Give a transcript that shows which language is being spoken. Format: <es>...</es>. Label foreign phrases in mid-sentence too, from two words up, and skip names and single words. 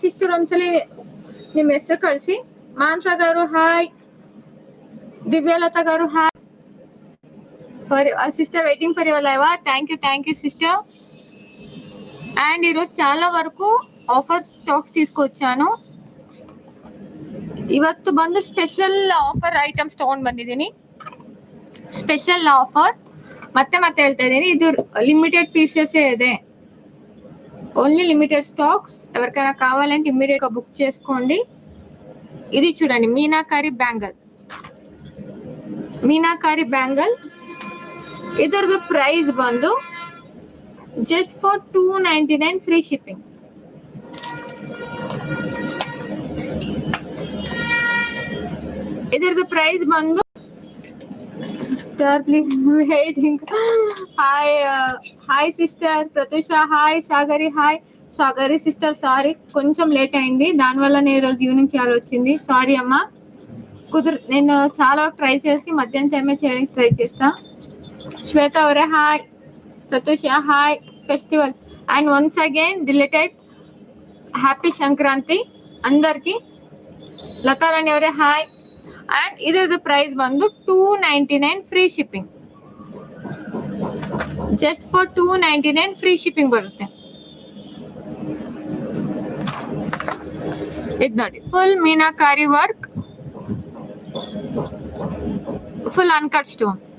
<kn>ಸಿಸ್ಟರ್ ಒಂದ್ಸಲಿ ನಿಮ್ಮ ಹೆಸರು ಕಳಿಸಿ. ಮಾನ್ಸಾ ಗಾರು ಹಾಯ್, ದಿವ್ಯಲತಾ ಗಾರು ಹಾಯ್.</kn> <en>Sister waiting for your live. Thank you sister.</en> <te>అండ్ ఈరోజు చాలా వరకు</te> <en>offer stocks</en> <te>తీసుకొచ్చాను.</te> <kn>ಇವತ್ತು ಬಂದು</kn> <en>special offer items</en> <kn>ತಗೊಂಡ್ ಬಂದಿದ್ದೀನಿ.</kn> <en>special offer</en> <kn>ಮತ್ತೆ ಹೇಳ್ತಾ ಇದ್ದೀನಿ, ಇದು</kn> <en>limited pieces</en> <kn>ಇದೆ,</kn> <en>only limited stocks.</en> <te>ఎవరికైనా కావాలంటే ఇమ్మీడియట్ గా బుక్ చేసుకోండి. ఇది చూడండి, మీనాకారి బ్యాంగల్.</te> <kn>ಇದರದ್ದು ಪ್ರೈಸ್ ಬಂದು</kn> <en>just for 299 free shipping.</en> <kn>ಇದರದ್ದು ಪ್ರೈಸ್ ಬಂದು</kn> <en>sister please waiting. hi sister</en> <te>ప్రత్యూష హాయ్, సాగరి</te> <en>sister sorry</en> <te>కొంచెం లేట్ అయింది, దానివల్ల నేను ఈరోజు ఈవినింగ్ చేయాల్సి వచ్చింది. సారీ అమ్మా, నేను చాలా ట్రై చేసి మధ్యాహ్నం టైమే చేయడానికి ట్రై చేస్తా. శ్వేత అవరే హాయ్, ప్రత్యూష హాయ్,</te> <en>festival and once again related happy Sankranti</en> <te>అందరికి.</te> <kn>ಲತಾರಾಣಿ ಅವರೇ ಹಾಯ್. ಅಂಡ್ ಇದರ್ ಪ್ರೈಸ್ ಬಂದು 299</kn> <en>free shipping. just for 299 free shipping</en> <kn>ಬರುತ್ತೆ. ಇದು ನೋಡಿ,</kn> <en>full meenakari work, full uncut stone.</en>